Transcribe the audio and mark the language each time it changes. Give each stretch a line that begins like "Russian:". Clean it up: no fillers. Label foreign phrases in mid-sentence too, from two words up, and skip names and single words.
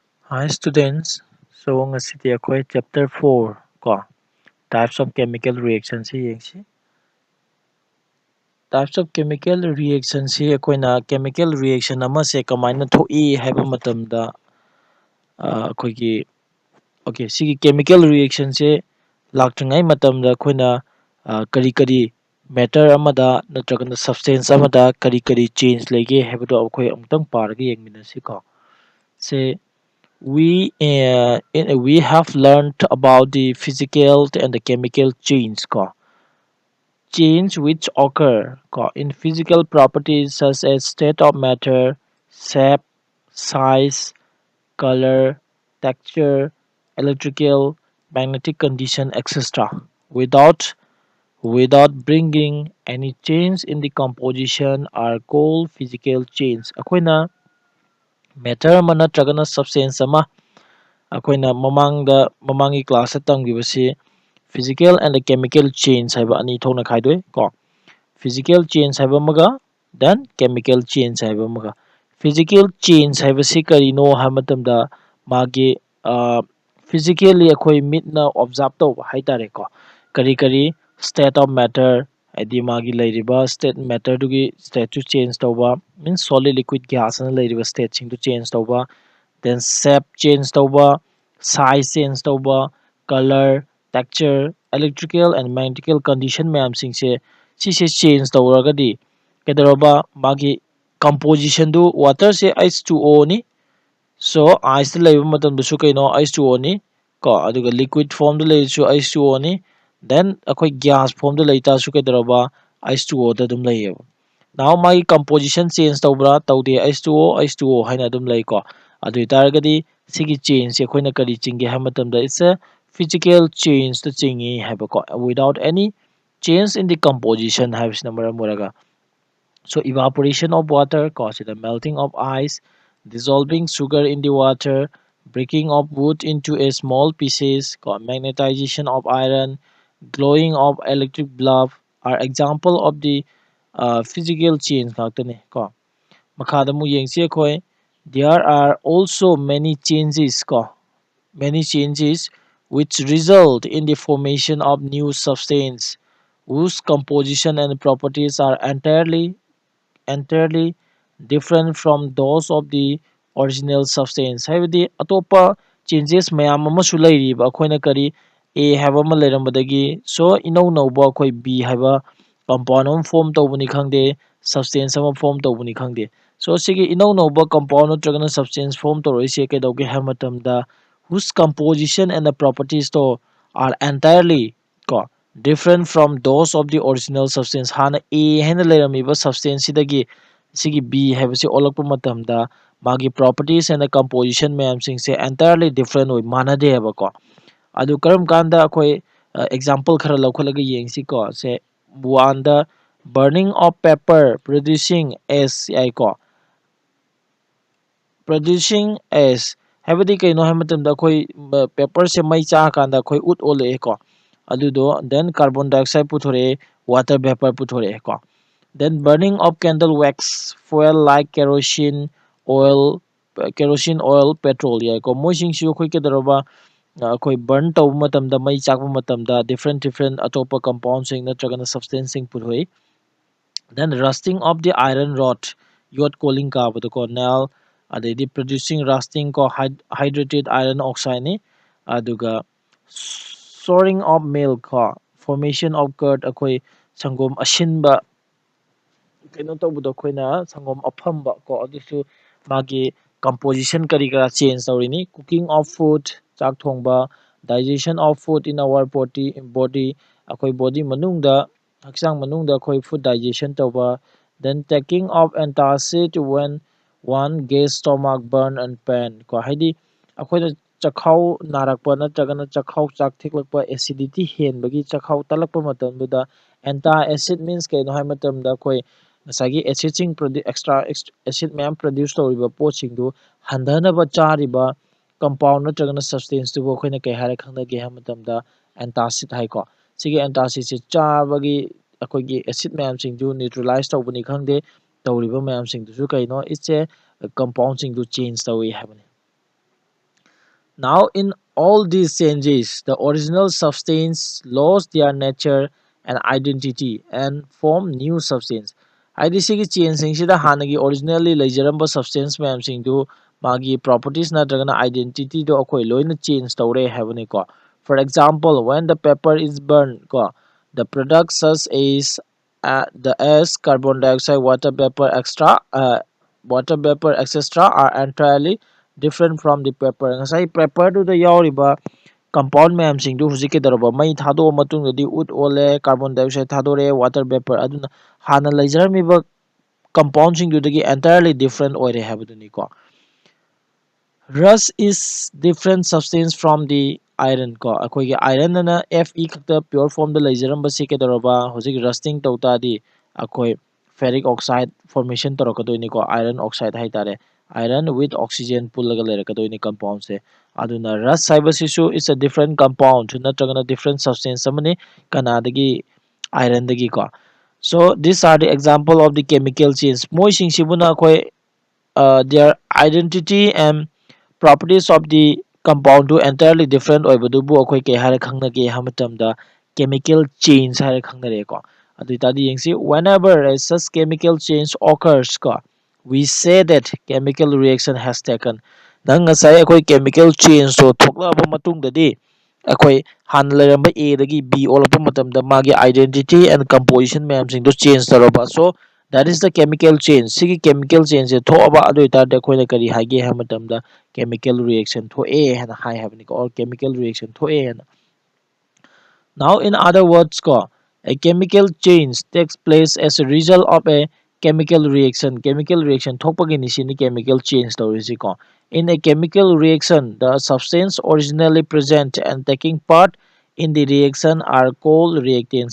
English: Hi students, so
Manipuri: ngasidi akwai
English: chapter 4 ko types of chemical reactions
Manipuri: hi yengsi.
English: Types of chemical reactions
Manipuri: hi akoina
English: chemical reaction
Manipuri: ama se kamaina thoi haiba matamda akoigi okay sigi
English: chemical reaction
Manipuri: se laktangai matamda akoina kari kari matter amada natragana substance amada kari kari change lege haibado akoi amtang parga yengminasi ko.
English: Say we have learned about the physical and the chemical change change which occur in physical properties such as state of matter, shape, size, color, texture, electrical, magnetic condition, etc. without without bringing any change in the composition are called physical change.
Manipuri: Akoina matter ama natragana substance ama ꯑꯩꯈꯣꯏꯅ ꯃꯃꯥꯡꯒꯤ ꯀ꯭ꯂꯥꯁꯇ ꯇꯝꯈꯤꯕꯁꯤ
English: physical and the chemical change
Manipuri: ꯍꯥꯏꯕ ꯑꯅꯤ ꯊꯣꯛꯅ ꯈꯥꯏꯗꯣꯛꯏ
English: physical change
Manipuri: ꯍꯥꯏꯕ ꯑꯃꯒ
English: then chemical change
Manipuri: ꯍꯥꯏꯕ ꯑꯃꯒ
English: physical change
Manipuri: ꯍꯥꯏꯕꯁꯤ ꯀꯔꯤꯅꯣ ꯍꯥꯏꯕ ꯃꯇꯝꯗ ꯃꯥꯒꯤ ꯐꯤꯖꯤꯀꯦꯜꯂꯤ ꯑꯩꯈꯣꯏ ꯃꯤꯠꯅ ꯑꯣꯕꯖꯥꯔꯕ ꯇꯧꯕ ꯍꯥꯏꯇꯥꯔꯦꯀꯣ ꯀꯔꯤ ꯀꯔꯤ
English: state of matter
Manipuri: ꯍꯥꯏꯗꯤ ꯃꯥꯒꯤ ꯂꯩꯔꯤꯕ
English: state matter
Manipuri: ꯁ꯭ꯇꯦꯠꯁꯨ ꯆꯦꯟꯖ ꯇꯧꯕ ꯃꯤꯟꯁ
English: solid liquid gas
Manipuri: ꯂꯩꯔꯤꯕ ꯁ꯭ꯇꯦꯠꯁꯤꯡꯗꯨ ꯆꯦꯟꯖ ꯇꯧꯕ
English: then shape change
Manipuri: tꯧꯕ
English: size change
Manipuri: tꯧꯕ
English: color texture electrical and magnetical condition
Manipuri: ꯃꯌꯥꯝꯁꯤꯡꯁꯦ ꯁꯤꯁꯦ change ꯇꯧꯔꯒꯗꯤ ꯀꯩꯗꯧꯔꯕ ꯃꯥꯒꯤ composition ꯗꯨ waterꯁꯦ H2O ꯅꯤ
English: so ice
Manipuri: ꯗ ꯂꯩꯕ ꯃꯇꯝꯗꯁꯨ ꯀꯩꯅꯣ H2O ꯅꯤ ꯑꯗꯨꯒ
English: liquid form
Manipuri: ꯗ ꯂꯩꯔꯁꯨ H2O ꯅꯤ then ꯑꯩꯈꯣꯏ
English: gas form
Manipuri: ꯗ ꯂꯩꯇꯥꯔꯁꯨ ꯀꯩꯗꯧꯔꯕ H2O ꯗ ꯑꯗꯨꯝ ꯂꯩꯌꯦꯕ now ꯃꯥꯒꯤ
English: composition change
Manipuri: ꯇꯧꯕ꯭ꯔꯥ ꯇꯧꯗꯦ H2O ꯍꯥꯏꯅ ꯑꯗꯨꯝ ꯂꯩꯀꯣ ꯑꯗꯨ ꯑꯣꯏꯇꯥꯔꯒꯗꯤ ꯁꯤꯒꯤ ꯆꯦꯟꯖꯁꯦ ꯑꯩꯈꯣꯏꯅ ꯀꯔꯤ ꯆꯤꯡꯒꯦ ꯍꯥꯏꯕ ꯃꯇꯝꯗ
English: it's a physical change
Manipuri: ꯆꯤꯡꯉꯤ ꯍꯥꯏꯕꯀꯣ
English: without any change in the composition
Manipuri: ꯍꯥꯏꯕꯁꯤꯅ ꯃꯔꯝ ꯑꯣꯏꯔꯒ
English: so evaporation of water ꯁꯤꯗ melting of ice dissolving sugar in the water breaking of wood into a small pieces magnetization of iron glowing of electric bulb are example of the physical change
Manipuri: ꯉꯥꯛꯇꯅꯤ ꯃꯈꯥꯗ ꯑꯃꯨꯛ ꯌꯦꯡꯁꯤ ꯑꯩꯈꯣꯏ
English: there are also many changes which result in the formation of new substance whose composition and properties are entirely different from those of the original substance
Manipuri: ꯍꯥꯏꯕꯗꯤ ꯑꯇꯣꯞꯄ
English: changes
Manipuri: ꯃꯌꯥꯝ ꯑꯃꯁꯨ ꯂꯩꯔꯤꯕ ꯑꯩꯈꯣꯏꯅ ꯀꯔꯤ A ꯍꯥꯏꯕ ꯑꯃ ꯂꯩꯔꯝꯕꯗꯒꯤ so ꯏꯅꯧ ꯅꯧꯕ ꯑꯩꯈꯣꯏ B ꯍꯥꯏꯕ ꯀꯝꯄꯥꯎꯟ ꯑꯃ ꯐꯣꯔꯝ ꯇꯧꯕꯅꯤ ꯈꯪꯗꯦ ꯁꯕꯁꯇꯦꯟꯁ ꯑꯃ ꯐꯣꯔꯝ ꯇꯧꯕꯅꯤ ꯈꯪꯗꯦ so ꯁꯤꯒꯤ ꯏꯅꯧ ꯅꯧꯕ ꯀꯝꯄꯥꯎꯟ ꯅꯠꯇ꯭ꯔꯒꯅ ꯁꯕꯁꯇꯦꯟꯁ ꯐꯣꯔꯝ ꯇꯧꯔꯛꯏꯁꯦ ꯀꯩꯗꯧꯒꯦ ꯍꯥꯏꯕ ꯃꯇꯝꯗ
English: whose composition and the properties to are entirely different from those of the original substance
Manipuri: ꯍꯥꯟꯅ A ꯍꯥꯏꯅ ꯂꯩꯔꯝꯃꯤꯕ substance ꯁꯤꯗꯒꯤ ꯁꯤꯒꯤ B ꯍꯥꯏꯕꯁꯤ ꯑꯣꯜꯂꯛꯄ ꯃꯇꯝꯗ ꯃꯥꯒꯤ
English: properties and the composition
Manipuri: ꯃꯌꯥꯝꯁꯤꯡꯁꯦ
English: entirely different
Manipuri: ꯑꯣꯏ ꯃꯥꯟꯅꯗꯦꯕꯀꯣ ꯑꯗꯨ ꯀꯔꯝ ꯀꯥꯟꯗ ꯑꯩꯈꯣꯏ example ꯈꯔ ꯂꯧꯈꯠꯂꯒ ꯌꯦꯡꯁꯤꯀꯣ ꯁꯦ ꯋꯥꯟꯗ
English: burning of paper producing ash
Manipuri: ꯌꯥꯏꯀꯣ
English: producing ash
Manipuri: ꯍꯥꯏꯕꯗꯤ ꯀꯩꯅꯣ ꯍꯥꯏꯕ ꯃꯇꯝꯗ ꯑꯩꯈꯣꯏ ꯄꯦꯄꯔꯁꯦ ꯃꯩ ꯆꯥꯛꯑꯀꯥꯟꯗ ꯑꯩꯈꯣꯏ ꯎꯠ ꯑꯣꯜꯂꯛꯑꯦꯀꯣ ꯑꯗꯨꯗꯣ ꯗꯦꯟ
English: carbon dioxide
Manipuri: ꯄꯨꯊꯣꯔꯛꯑꯦ
English: water vapour
Manipuri: ꯄꯨꯊꯣꯔꯛꯑꯦꯀꯣ
English: then burning of candle wax fuel like kerosene oil petrol
Manipuri: ꯌꯥꯏꯀꯣ ꯃꯣꯏꯁꯤꯡꯁꯨ ꯑꯩꯈꯣꯏ ꯀꯩꯗꯧꯔꯕ ꯑꯩꯈꯣꯏ ꯕꯔꯟ ꯇꯧꯕ ꯃꯇꯝꯗ ꯃꯩ ꯆꯥꯛꯄ ꯃꯇꯝꯗ
English: different other compounds
Manipuri: ꯅꯠꯇ꯭ꯔꯒꯅ ꯁꯕꯁꯇꯦꯟꯁꯁꯤꯡ ꯄꯨꯊꯣꯛꯏ
English: then rusting of the iron rod
Manipuri: ꯌꯣꯠ ꯀꯣꯂꯤꯡ ꯀꯥꯕꯗꯀꯣ nail ꯑꯗꯩꯗꯤ
English: producing rusting hydrated iron oxide
Manipuri: ꯅꯤ ꯑꯗꯨꯒ
English: soaring of milk formation of curd
Manipuri: ꯑꯩꯈꯣꯏ ꯁꯪꯒꯣꯝ ꯑꯁꯤꯟꯕ ꯀꯩꯅꯣ ꯇꯧꯕꯗꯣ ꯑꯩꯈꯣꯏꯅ ꯁꯪꯒꯣꯝ ꯑꯐꯝꯕ ꯑꯗꯨꯁꯨ ꯃꯥꯒꯤ composition ꯀꯔꯤ ꯀꯔꯥ change ꯇꯧꯔꯤꯅꯤ
English: cooking of food
Manipuri: ꯆꯥꯛ ꯊꯣꯡꯕ
English: digestion of food in our body
Manipuri: ꯑꯩꯈꯣꯏ body ꯃꯅꯨꯡꯗ ꯍꯛꯆꯥꯡ ꯃꯅꯨꯡꯗ ꯑꯩꯈꯣꯏ
English: food digestion
Manipuri: ꯇꯧꯕ
English: then taking of antacid when one gets stomach burn and pain
Manipuri: ꯍꯥꯏꯗꯤ ꯑꯩꯈꯣꯏꯅ ꯆꯈꯥꯎ ꯅꯥꯔꯛꯄ ꯅꯠꯇ꯭ꯔꯒꯅ ꯆꯈꯥꯎ ꯆꯥꯛ ꯊꯦꯛꯂꯛꯄ acidity ꯍꯦꯟꯕꯒꯤ ꯆꯈꯥꯎ ꯇꯠꯂꯛꯄ ꯃꯇꯝꯗꯨꯗ
English: anti acid means
Manipuri: ꯀꯩꯅꯣ ꯍꯥꯏꯕ ꯃꯇꯝꯗ ꯑꯩꯈꯣꯏ ꯉꯁꯥꯏꯒꯤ ꯑꯦꯁꯤꯗꯁꯤꯡ
English: extra acid
Manipuri: ꯃꯌꯥꯝ ꯄ꯭ꯔꯗ꯭ꯌꯨꯁ ꯇꯧꯔꯤꯕ ꯄꯣꯠꯁꯤꯡꯗꯨ ꯍꯟꯊꯅꯕ ꯆꯥꯔꯤꯕ ꯀꯝꯄꯥꯎꯟ ꯅꯠꯇ꯭ꯔꯒꯅ ꯁꯕꯁꯇꯦꯟꯁꯇꯨꯕꯨ ꯑꯩꯈꯣꯏꯅ ꯀꯩ ꯍꯥꯏꯔ ꯈꯪꯅꯒꯦ ꯍꯥꯏꯕ ꯃꯇꯝꯗ ꯑꯦꯟꯇꯥꯁꯤꯠ ꯍꯥꯏꯀꯣ ꯁꯤꯒꯤ ꯑꯦꯟꯇꯥꯁꯤꯠꯁꯤ ꯆꯥꯕꯒꯤ ꯑꯩꯈꯣꯏꯒꯤ ꯑꯦꯁꯤड ꯃꯌꯥꯝꯁꯤꯡꯗꯨ ꯅ꯭ꯌꯨꯇ꯭ꯔꯦꯂꯥꯏꯁ ꯇꯧꯕꯅꯤ ꯈꯪꯗꯦ ꯇꯧꯔꯤꯕ ꯃꯌꯥꯝꯁꯤꯡꯗꯨꯁꯨ ꯀꯩꯅꯣ
English: it's a compounds change
Manipuri: ꯇꯧꯏ ꯍꯥꯏꯕꯅꯤ
English: Now, in all these changes, the original substance lost their nature and identity and form new substance.
Manipuri: ꯍꯥꯏꯗꯤ ꯁꯤꯒꯤ ꯆꯦꯟꯖꯁꯤꯡꯁꯤꯗ ꯍꯥꯟꯅꯒꯤ originally ꯂꯩꯖꯔꯝꯕ substance ꯃꯌꯥꯝꯁꯤꯡꯗꯨ ꯃꯥꯒꯤ
English: properties ꯅꯠꯇ꯭ꯔꯒꯅ identity
Manipuri: ꯗꯣ ꯑꯩꯈꯣꯏ ꯂꯣꯏꯅ change ꯇꯧꯔꯦ ꯍꯥꯏꯕꯅꯤꯀꯣ.
English: For example, when the paper is burned ꯀꯣ, the products such as the ash, carbon dioxide, water vapor etc. are entirely different from the paper.
Manipuri: Ngasai paper ꯗꯨꯗ ꯌꯥꯎꯔꯤꯕ compound ꯃꯌꯥꯝꯁꯤꯡꯗꯨ ꯍꯧꯖꯤꯛ ꯀꯩꯗꯧꯔꯕ ꯃꯩ ꯊꯥꯗꯣꯛꯑ ꯃꯇꯨꯡꯗꯗꯤ ꯎꯠ ꯑꯣꯜꯂꯦ,
English: carbon dioxide
Manipuri: ꯊꯥꯗꯣꯔꯛꯑꯦ,
English: water vapor,
Manipuri: ꯑꯗꯨꯅ ꯍꯥꯟꯅ ꯂꯩꯖꯔꯝꯃꯤꯕ compound ꯁꯤꯡꯗꯨꯗꯒꯤ
English: entirely different
Manipuri: ꯑꯣꯏꯔꯦ ꯍꯥꯏꯕꯗꯨꯅꯤꯀꯣ.
English: Rust is different substance from the iron ko.
Manipuri: ꯑꯩꯈꯣꯏꯒꯤ iron ꯑꯅ Fe ꯈꯛꯇ
English: pure form
Manipuri: ꯗ ꯂꯩꯖꯔꯝꯕꯁꯤ ꯀꯩꯗꯧꯔꯕ ꯍꯧꯖꯤꯛ rusting ꯇꯧ ꯇꯥꯔꯗꯤ ꯑꯩꯈꯣꯏ
English: ferric oxide formation
Manipuri: ꯇꯧꯔꯛꯀꯗꯣꯏꯅꯤꯀꯣ,
English: iron oxide
Manipuri: ꯍꯥꯏꯇꯥꯔꯦ.
English: iron with oxygen
Manipuri: ꯄꯨꯜꯂꯒ ꯂꯩꯔꯛꯀꯗꯣꯏꯅꯤ compound ꯁꯦ. ꯑꯗꯨꯅ rust ꯍꯥꯏꯕꯁꯤꯁꯨ
English: is a different compound
Manipuri: ꯅꯠꯇ꯭ꯔꯒꯅ
English: different substance
Manipuri: ꯑꯃꯅꯤ ꯀꯅꯥꯗꯒꯤ iron ꯗꯒꯤꯀꯣ.
English: So these are the example of the chemical change.
Manipuri: ꯃꯣꯏꯁꯤꯡꯁꯤꯕꯨꯅ ꯑꯩꯈꯣꯏ
English: their identity and properties of the compound to entirely different
Manipuri: ꯑꯣꯏꯕꯗꯨꯕꯨ ꯑꯩꯈꯣꯏ ꯀꯩ ꯍꯥꯏꯔ ꯈꯪꯅꯒꯦ ꯍꯥꯏꯕ ꯃꯇꯝꯗ
English: chemical change
Manipuri: ꯍꯥꯏꯔ ꯈꯪꯅꯔꯦꯀꯣ. ꯑꯗꯨ ꯇꯥꯔꯗꯤ ꯌꯦꯡꯁꯤ,
English: whenever a such chemical change occurs ꯀꯣ, we say that chemical reaction has taken.
Manipuri: ꯅꯪ ꯉꯁꯥꯏ ꯑꯩꯈꯣꯏ
English: chemical change
Manipuri: ꯇꯣ ꯊꯣꯛꯂꯛꯑꯕ ꯃꯇꯨꯡꯗꯗꯤ ꯑꯩꯈꯣꯏ ꯍꯥꯟꯅ ꯂꯩꯔꯝꯕ A ꯗꯒꯤ B ꯑꯣꯜꯂꯛꯄ ꯃꯇꯝꯗ ꯃꯥꯒꯤ
English: identity and composition
Manipuri: ꯃꯌꯥꯝꯁꯤꯡꯗꯨ change ꯇꯧꯔꯕ.
English: So that is the chemical change.
Manipuri: ꯁꯤꯒꯤ
English: chemical change
Manipuri: ꯁꯦ ꯊꯣꯛꯑꯕ ꯑꯗꯨ ꯑꯣꯏꯇꯥꯔꯗꯤ ꯑꯩꯈꯣꯏꯅ ꯀꯔꯤ ꯍꯥꯏꯒꯦ ꯍꯥꯏꯕ ꯃꯇꯝꯗ
English: chemical reaction
Manipuri: ꯊꯣꯛꯑꯦ ꯍꯥꯏꯅ ꯍꯥꯏ ꯍꯥꯏꯕꯅꯤꯀꯣ,
English: or chemical reaction
Manipuri: ꯊꯣꯛꯑꯦ ꯍꯥꯏꯅ.
English: Now, in other words, a chemical change takes place as a result of a chemical reaction. Chemical reaction
Manipuri: thokpagini sini
English: chemical change
Manipuri: tawrisi ko.
English: In a chemical reaction, the substance originally present and taking part in the reaction are called reactants.